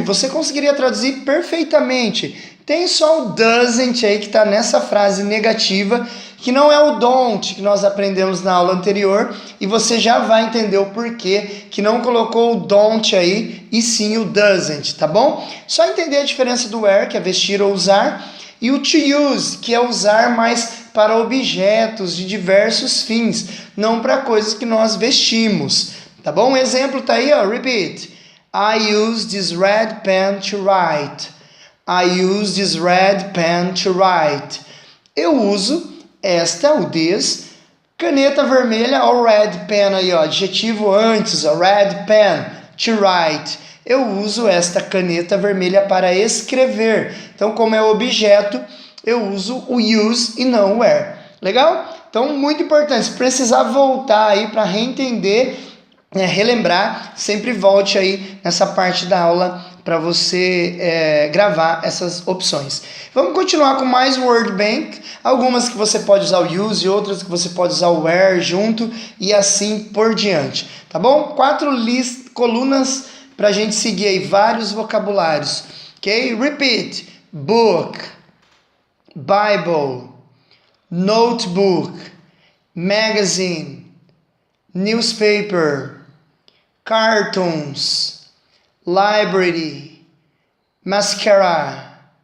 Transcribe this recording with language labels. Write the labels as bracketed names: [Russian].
[Portuguese] Você conseguiria traduzir perfeitamente. Tem só o doesn't aí que está nessa frase negativa, que não é o don't que nós aprendemos na aula anterior, e você já vai entender o porquê que não colocou o don't aí e sim o doesn't, tá bom? Só entender a diferença do wear, que é vestir ou usar, e o to use, que é usar mais para objetos de diversos fins, não para coisas que nós vestimos, tá bom? Um exemplo tá aí, ó, repeat. [English] I use this red pen to write. I use this red pen to write. [Portuguese] Eu uso esta, o this, caneta vermelha, ou [English] red pen [Portuguese] aí, ó, adjetivo antes, ó, red pen, to write. Eu uso esta caneta vermelha para escrever. Então, como é objeto, eu uso o use e não o wear. Legal? Então, muito importante. Se precisar voltar aí para reentender, relembrar, sempre volte aí nessa parte da aula para você gravar essas opções. Vamos continuar com mais word bank. Algumas que você pode usar o use, outras que você pode usar o where junto e assim por diante. Tá bom? 4 colunas para a gente seguir aí vários vocabulários. [English] Ok? Repeat. Book, Bible, notebook, magazine, newspaper, cartoons, library, mascara,